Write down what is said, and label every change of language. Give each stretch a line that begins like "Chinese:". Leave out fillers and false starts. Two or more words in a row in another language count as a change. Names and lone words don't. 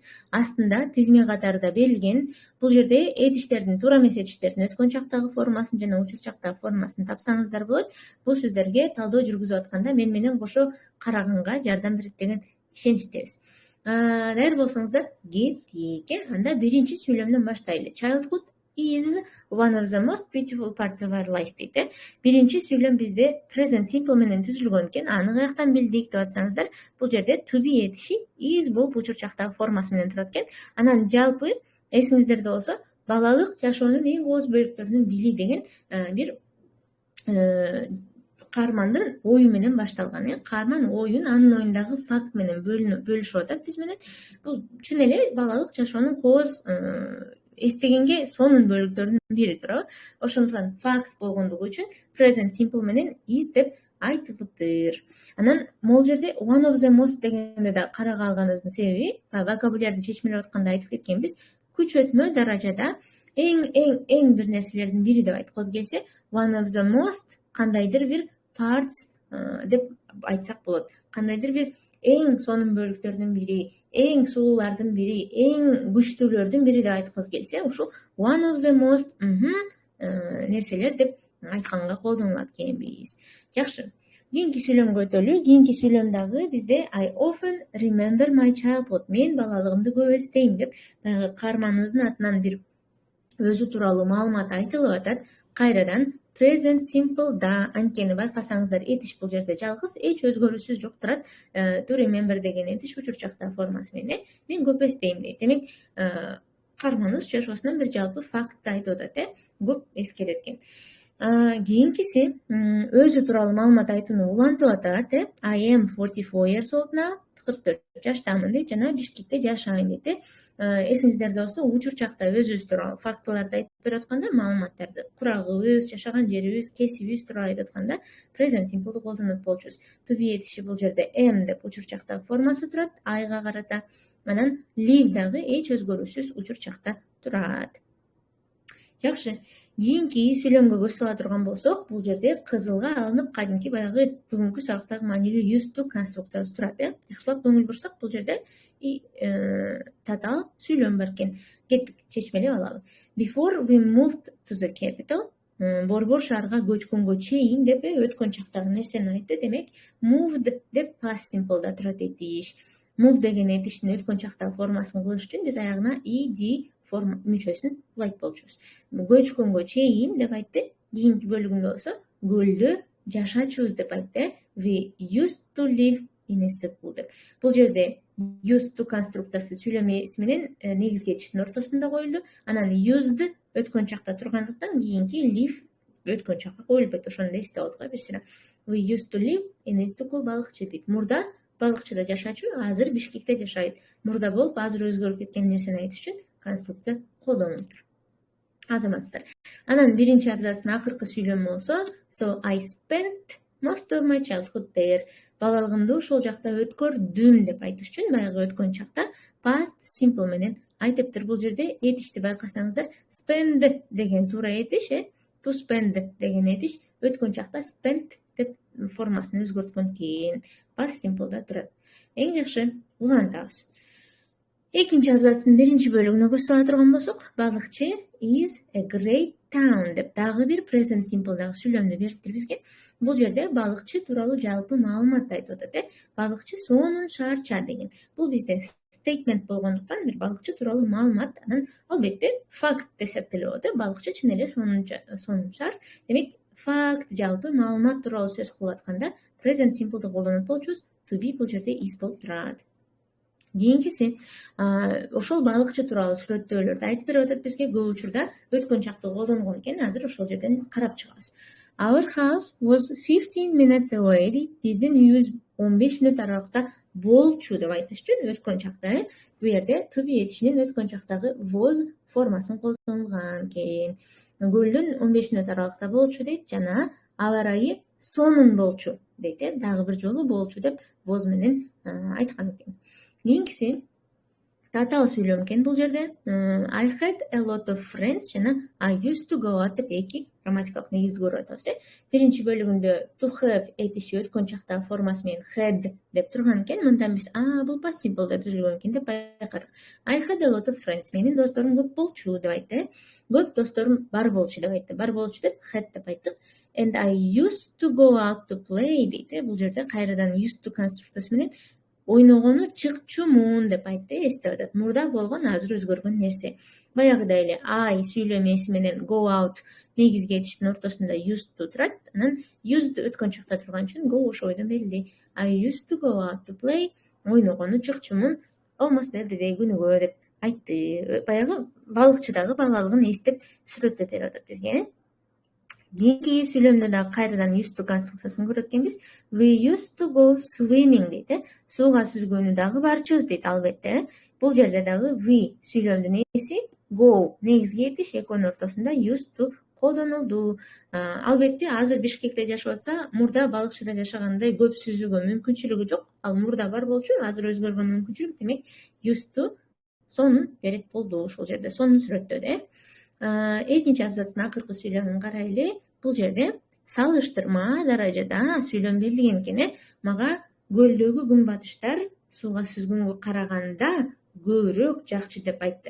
Kyrgyz: Астында тизме катарында берилген. Бул жерде этиштердин, туура эмес этиштердин өткөн чактагы формасын жана учур чактагы формасын тапсаңыздар болот. Бул сиздерге талдоо жүргүзүп атканда менен кошо караганга жардам берет деген ишеничтебиз. Даяр болсоңуздар кеттик. Анда биринчи сүйлөмдөн баштайлы.
English: Childhood is one of the most beautiful parts of our life дейт.
Kyrgyz: Биринчи сүйлөм бизде
English: present simple
Kyrgyz: менен түзүлгөн экен. Аны каяктан билдик деп атсаңыздар, бул жерде
English: to be
Kyrgyz: этиши is болуп учур чактагы формасы менен турат экен. Анан жалпы эсиңиздерде болсо, балалык жашоонун эң кооз бөлүктөрүнүн бири деген бир каармандын ою менен башталган. Каарман оюн анын оюндагы факт менен бөлүшүп атат биз менен. Бул чын эле балалык жашоонун кооз эстегенге сонун бөлүктөрүнүн бири туурабы. Ошондуктан факт болгондугу үчүн
English: present simple
Kyrgyz: менен is деп айтылыптыр. Анан могул жерде
English: one of the most
Kyrgyz: дегенде да карага алганыбыздын себеби, вокабулярды чечмелеп атканда айтып кеткенбиз, күчөтмө даражада эң бир нерселердин бири деп айткыбыз келсе,
English: one of the most
Kyrgyz: кандайдыр бир parts деп айтсак болот. Кандайдыр бир эң сонун бөлүктөрдүн бири, эң сулуулардын бири, эң күчтүүлөрдүн бири деп айткыбыз келсе, ушул
English: one of the most
Kyrgyz: нерселер деп айтканга колдонулат экенбиз. Жакшы. Кийинки сүйлөмгө өтөлү. Кийинки сүйлөмдагы бизде
English: I often remember my childhood.
Kyrgyz: Мен балалыгымды көп эстейм деп каарманыбыздын атынан бир өзү тууралуу маалымат айтылып атат. Кайрадан
English: present simple
Kyrgyz: да, анткени байкасаңыздар этиш бул жерде жалгыз, эч өзгөрүүсүз жок турат.
English: To remember
Kyrgyz: деген этиш учур чактагы формасы менен мен көп эстейм дейт. Демек, каарманыбыз жашоосунан бир жалпы фактты айтып атат, көп эскерет экен. Кийинкиси өзү тууралуу маалымат айтууну улантып атат.
English: I am 44 years old now.
Kyrgyz: 44 жаштамын дейт жана Бишкекте жашайм дейт. Эсиңиздерде болсо, учур чакта өзүбүз тууралуу фактыларды айтып берип атканда, маалыматтарды, курагыбыз, жашаган жерибиз, кесибибиз тууралуу айтып атканда,
English: present simple'ды
Kyrgyz: колдонот болчубуз.
English: To be
Kyrgyz: этиши бул жерде am деп учур чактагы формасы турат, I'га карата. Анан live дагы эч өзгөрүүсүз учур чакта турат. Жакшы. Кийинки сүйлөмгө көз сала турган болсок, бул жерде кызылга алынып кадимки баягы бүгүнкү сабактагы маанилүү
English: used to
Kyrgyz: конструкциясы турат. Жакшылап көңүл бурсак, бул жерде татаал сүйлөм бар экен. Кеттик, чечмелеп алалы.
English: Before we moved to the capital,
Kyrgyz: Борбор шаарга көчкөнгө чейин деп өткөн чактагы нерсени айтты. Демек, moved деп
English: past simple'да
Kyrgyz: турат этиш. Move деген этиштин өткөн чактагы формасын кылыш үчүн биз аягына ed форма мүчөсүн улайт болчубуз. Көчкөнгө чейин деп айтты. Кийинки бөлүгүндө болсо, көлдө жашачубуз деп айтты.
English: We used to live in a school деп.
Kyrgyz: Бул жерде
English: used to
Kyrgyz: конструкциясы сүйлөм эси менен негизги этиштин ортосунда коюлду. Анан used өткөн чакта тургандыктан кийинки live өткөн чакка коюлбайт. Ошону да эстеп алдык бир сыйра.
English: We used to live in a school балыкчы дейт.
Kyrgyz: Мурда балыкчыда жашачу, азыр Бишкекте жашайт. Мурда болуп, азыр өзгөрүп кеткен нерсени айтыш үчүн конструкция колдонулуптур. Азаматсыздар. Анан биринчи абзацтын акыркы сүйлөмү болсо,
English: so I spent most of my childhood there.
Kyrgyz: Балалыгымды ошол жакта өткөрдүм деп айтыш үчүн баягы өткөн чакта
English: past simple
Kyrgyz: менен айтыптыр. Бул жерде этишти байкасаңыздар, spend деген туура этиш,
English: to spend
Kyrgyz: деген этиш өткөн чакта spent деп формасын өзгөрткөн экен.
English: Past simple'да
Kyrgyz: турат. Эң жакшы улантабыз. Экинчи абзацтын биринчи бөлүгүнө көз сала турган болсок, балыкчы
English: is a great town
Kyrgyz: деп дагы бир
English: present simple'дагы
Kyrgyz: сүйлөмдү бериптир бизге. Бул жерде балыкчы тууралуу жалпы маалымат айтып атат. Балыкчы сонун шаарча деген. Бул бизде statement болгондуктан бир балыкчы тууралуу маалымат, анан албетте факт десек деле болот. Балыкчы чын эле сонун шаар. Демек, факт жалпы маалымат тууралуу сөз кылып атканда
English: present simple'ды
Kyrgyz: колдонот болчубуз.
English: To be
Kyrgyz: бул жерде is болуп турат. Кийинкиси, ошол балыкчы тууралуу сүрөттөөлөрдү айтып берип атат бизге. Көп учурда өткөн чакты колдонгон экен. Азыр ошол жерден карап чыгабыз.
English: Our house was 15 minutes away дейт.
Kyrgyz: Биздин үйүбүз 15 мүнөт аралыкта болчу деп айтыш үчүн өткөн чакта бу жерде
English: to be
Kyrgyz: этишинин өткөн чактагы was формасын колдонулган экен. Көлдөн 15 мүнөт аралыкта болчу дейт жана аба ырайы сонун болчу дейт. Дагы бир жолу болчу деп was менен айткан экен. Кийинкиси татаал сүйлөм экен бул жерде.
English: I had a lot of friends жана I used to go out
Kyrgyz: деп эки грамматикалык негизди көрүп атабыз. Биринчи бөлүгүндө
English: to have
Kyrgyz: этиши өткөн чактагы формасы менен had деп турган экен. Мындан биз бул
English: past simple
Kyrgyz: деп түзүлгөн экен деп байкадык.
English: I had a lot of friends.
Kyrgyz: Менин досторум көп болчу деп айтты. Көп досторум бар болчу деп айтты. Бар болчу деп had деп айттык.
English: And I used to go out to play дейт.
Kyrgyz: Бул жерде кайрадан
English: used to
Kyrgyz: конструкциясы менен ойногону чыкчумун деп айтты. Эстеп атат. Мурда болгон, азыр өзгөргөн нерсе. Баягыдай эле I сүйлөмеси менен
English: go out
Kyrgyz: негизги этиштин ортосунда
English: used to
Kyrgyz: турат. Анан used өткөн чакта турган үчүн go ошо бойдон белгилей.
English: I used to go out to play.
Kyrgyz: Ойногону чыкчумун
English: almost every day
Kyrgyz: күнүгө деп айтты. Баягы балыкчыдагы балалыгын эстеп сүрөттөп берип атат бизге. Кийинки сүйлөмдө дагы кайрадан
English: used to
Kyrgyz: конструкциясын көрөт экенбиз.
English: We used to go swimming дейт.
Kyrgyz: Сууга сүзгөнү дагы барчубуз дейт албетте. Бул жерде дагы we сүйлөмдүн эси go негизги этиш, экөөнүн ортосунда
English: used to
Kyrgyz: колдонулду. Албетте азыр Бишкекте жашап атса, мурда балыкчыда жашагандай көп сүзүүгө мүмкүнчүлүгү жок. Ал мурда бар болчу, азыр өзгөргөн мүмкүнчүлүк, демек
English: used to
Kyrgyz: сонун керек болду ушул жерде, сонун сүрөттөдө. Экинчи абзацтын акыркы сүйлөмүн карайлы. Бул жерде салыштырма даражада сүйлөм берилген экен. Мага көлдөгү күн батыштар сууга сүзгөнгө караганда көбүрөөк жакчы деп айтты.